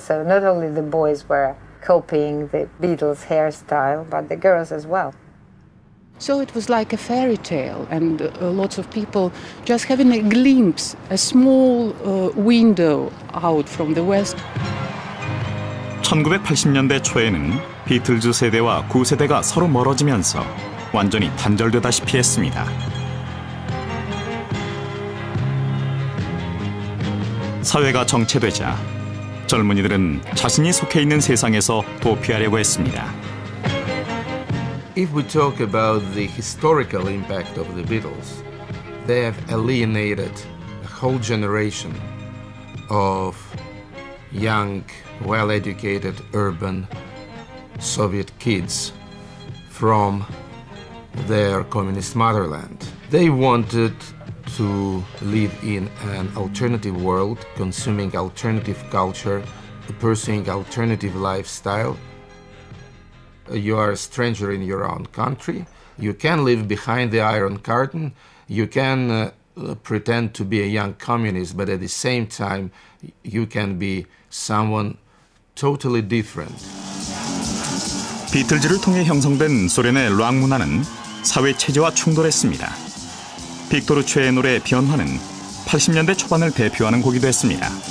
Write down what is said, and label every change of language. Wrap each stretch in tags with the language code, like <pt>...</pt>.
<en>So not only the boys were copying the Beatles hairstyle, but the girls as well. So it was like a fairy tale, and lots of people just having a glimpse, a small window out from the West.</en> <ko>1980년대 초에는 비틀즈 세대와 구세대가 서로 멀어지면서 완전히 단절되다시피 했습니다. 사회가 정체되자 젊은이들은 자신이 속해 있는 세상에서 도피하려고 했습니다.</ko> <en>If we talk about the historical impact of the Beatles, they have alienated a whole generation of young, well-educated, urban Soviet kids from their communist motherland. They wanted to live in an alternative world, consuming alternative culture, pursuing alternative lifestyle. You are a stranger in your own country. You can live behind the Iron Curtain. You can pretend to be a young communist, but at the same time, you can be someone totally different.</en> <ko>비틀즈를 통해 형성된 소련의 락 문화는 사회 체제와 충돌했습니다. 빅토르츠의 노래 변화는 80년대 초반을 대표하는 곡이 됐습니다.</ko>